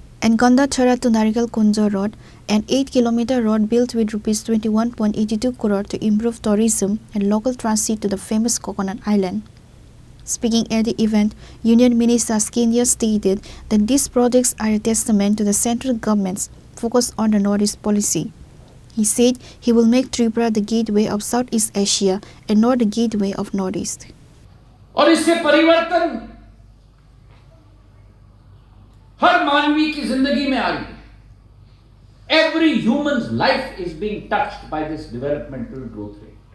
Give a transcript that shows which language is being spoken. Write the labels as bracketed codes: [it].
[en] And Gandathara to Narikal Kunja Road, an 8 km road built with Rs 21.82 crore to improve tourism and local transit to the famous Coconut Island. Speaking at the event, Union Minister Scindia stated that these projects are a testament to the central government's focus on the Northeast policy. He said he will make Tripura the gateway of Southeast Asia and not the gateway of Northeast. [hi] और इससे परिवर्तन हर मानवी की जिंदगी में आ रही है. [en] Every human's life is being touched by this developmental growth rate.